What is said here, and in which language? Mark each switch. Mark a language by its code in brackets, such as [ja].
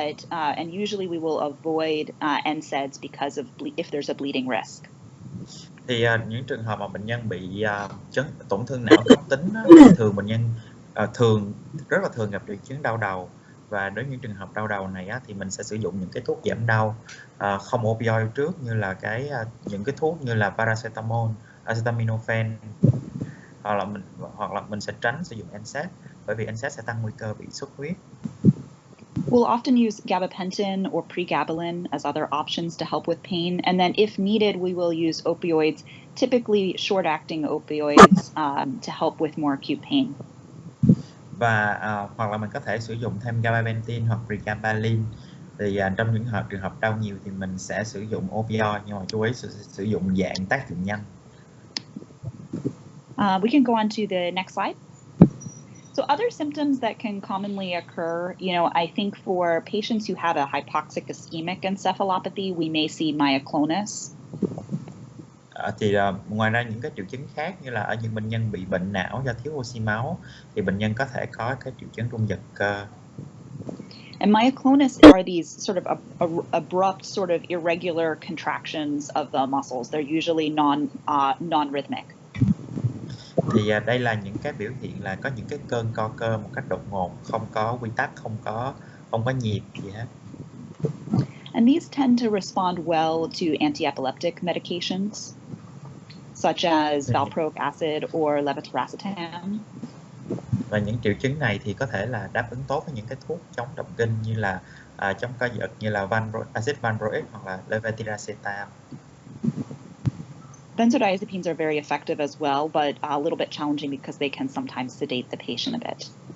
[en] And usually we will avoid NSAIDs because of if there's a bleeding risk. [vi] Thì những trường hợp mà bệnh nhân bị tổn thương não cấp tính thường bệnh nhân rất là thường gặp triệu chứng đau đầu, và đối với những trường hợp đau đầu này thì mình sẽ sử dụng những cái thuốc giảm đau không opioid trước, như là những cái thuốc như là paracetamol, acetaminophen, hoặc là mình sẽ tránh sử dụng NSAID, bởi vì NSAID sẽ tăng nguy cơ bị xuất huyết. [en] We'll often use gabapentin or pregabalin as other options to help with pain. And then if needed, we will use opioids, typically short-acting opioids, to help with more acute pain. [vi] Và hoặc là mình có thể sử dụng thêm gabapentin hoặc pregabalin. Thì trong những trường hợp đau nhiều thì mình sẽ sử dụng opioid, nhưng mà chú ý sử dụng dạng tác dụng nhanh. [en] We can go on to the next slide. So other symptoms that can commonly occur, I think for patients who have a hypoxic ischemic encephalopathy, we may see myoclonus. [vi] Thì ngoài ra những cái triệu chứng khác như là ở những bệnh nhân bị bệnh não do thiếu oxy máu thì bệnh nhân có thể có cái triệu chứng rung giật cơ. [en] And myoclonus are these sort of abrupt, sort of irregular contractions of the muscles. They're usually non-rhythmic. [vi] Thì đây là những cái biểu hiện là có những cái cơn co cơ một cách đột ngột, không có quy tắc, không có nhịp gì hết. [en] And these tend to respond well to anti-epileptic medications, such as valproic acid or levetiracetam. [vi] Và những triệu chứng này thì có thể là đáp ứng tốt với những cái thuốc chống động kinh như là chống co giật như là acid valproic hoặc là levetiracetam. [en] Benzodiazepines are very effective as well, but a little bit challenging because they can sometimes sedate the patient a bit.